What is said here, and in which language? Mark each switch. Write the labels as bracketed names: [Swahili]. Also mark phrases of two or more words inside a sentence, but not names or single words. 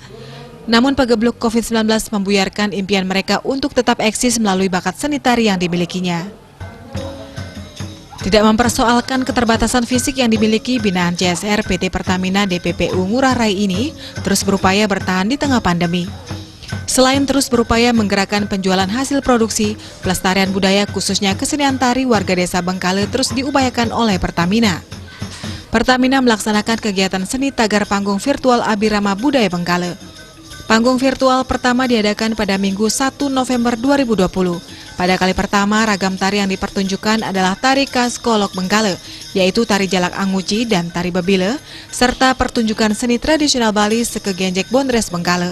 [Indonesian] Namun pagebluk COVID-19 membuyarkan impian mereka untuk tetap eksis melalui bakat seni tari yang dimilikinya. Tidak mempersoalkan keterbatasan fisik yang dimiliki, binaan CSR PT Pertamina DPPU Ngurah Rai ini terus berupaya bertahan di tengah pandemi. Selain terus berupaya menggerakkan penjualan hasil produksi, pelestarian budaya khususnya kesenian tari warga Desa Bengkale terus diupayakan oleh Pertamina. Pertamina melaksanakan kegiatan seni tagar panggung virtual Abirama Budaya Bengkale. Panggung virtual pertama diadakan pada Minggu 1 November 2020. Pada kali pertama, ragam tari yang dipertunjukkan adalah tari khas kolok Bengkale, yaitu tari jalak anguci dan tari bebile, serta pertunjukan seni tradisional Bali Sekegenjek Bondres Bengkale.